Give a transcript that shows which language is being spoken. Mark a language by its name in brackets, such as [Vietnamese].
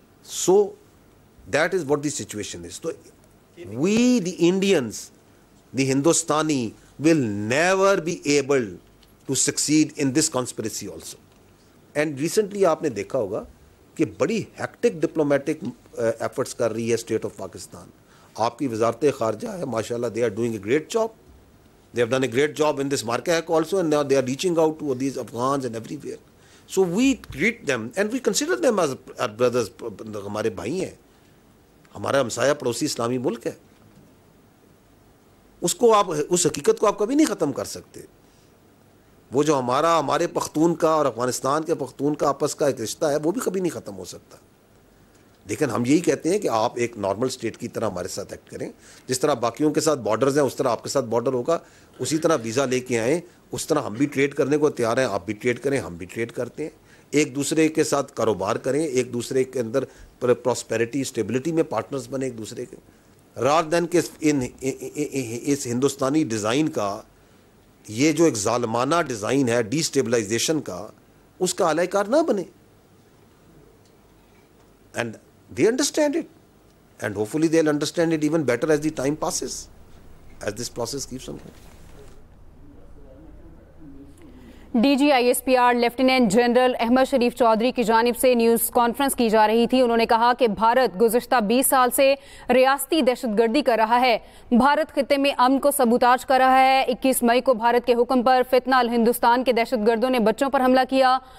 [English] So that is what the situation is. تو we the Indians, the Hindustani will never be able to succeed in this conspiracy also. And recently [Urdu] آپ نے دیکھا ہوگا کہ بڑی [English] hectic diplomatic efforts [Urdu] کر رہی ہے [English] state of Pakistan. [Urdu] آپ کی وزارت خارجہ ہے ماشاءاللہ, [English] they are doing a great job. They have done a great job in this Marquette also, and now they are reaching out to these Afghans and everywhere. So we treat them and we consider them as brothers. [Urdu] ہمارے بھائی ہیں, ہمارا ہمسایہ پڑوسی اسلامی ملک ہے. اس کو آپ, اس حقیقت کو آپ کبھی نہیں ختم کر سکتے. وہ جو ہمارے پختون کا اور افغانستان کے پختون کا آپس کا ایک رشتہ ہے وہ بھی کبھی نہیں ختم ہو سکتا. لیکن ہم یہی کہتے ہیں کہ آپ ایک نارمل اسٹیٹ کی طرح ہمارے ساتھ ایکٹ کریں. جس طرح باقیوں کے ساتھ بارڈرز ہیں اس طرح آپ کے ساتھ بارڈر ہوگا, اسی طرح ویزا لے کے آئیں, اس طرح ہم بھی ٹریڈ کرنے کو تیار ہیں, آپ بھی ٹریڈ کریں, ہم بھی ٹریڈ کرتے ہیں. ایک دوسرے کے ساتھ کاروبار کریں, ایک دوسرے کے اندر پراسپیرٹی اسٹیبلٹی میں پارٹنرز بنے ایک دوسرے کے, [English] rather than [Urdu] کہ اس ہندوستانی ڈیزائن کا یہ جو ایک ظالمانہ ڈیزائن ہے ڈی اسٹیبلائزیشن کا, اس کا اعلی کار نہ بنے. [English] And they understand it, and hopefully they'll understand it even better as the time passes, as this process keeps on going. [Urdu] D جی I S P R lieutenant general Ahmad شریف چودھری کی جانب سے news conference کی جا رہی تھی. انہوں نے کہا کہ بھارت گزشتہ 20 سال سے ریاستی دہشت گردی کر رہا ہے. بھارت خطے میں امن کو سبوتاج کر رہا ہے. 21 مئی کو بھارت کے حکم پر فتنہ الہندوستان کے دہشت گردوں نے بچوں پر حملہ کیا.